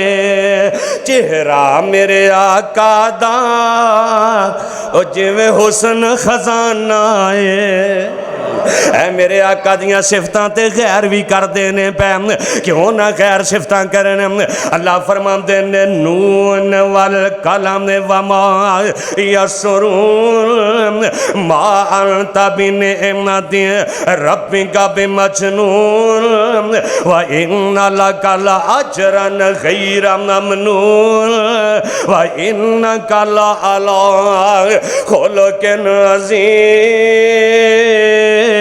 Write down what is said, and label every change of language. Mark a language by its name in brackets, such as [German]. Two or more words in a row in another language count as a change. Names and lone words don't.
[Punjabi] چہرہ میرے آقا دا او جویں حسن خزانہ ہے. اے میرے آقا دیاں صفتاں تے غیر بھی کردے نے پے کیوں نا غیر صفتاں کرن. اللہ فرماندے نے [Arabic] ن والقلم وما يسطرون ما أنت بنعمة ربك بمجنون وإن لك لأجرا غير ممنون وإنك لعلى خلق عظيم.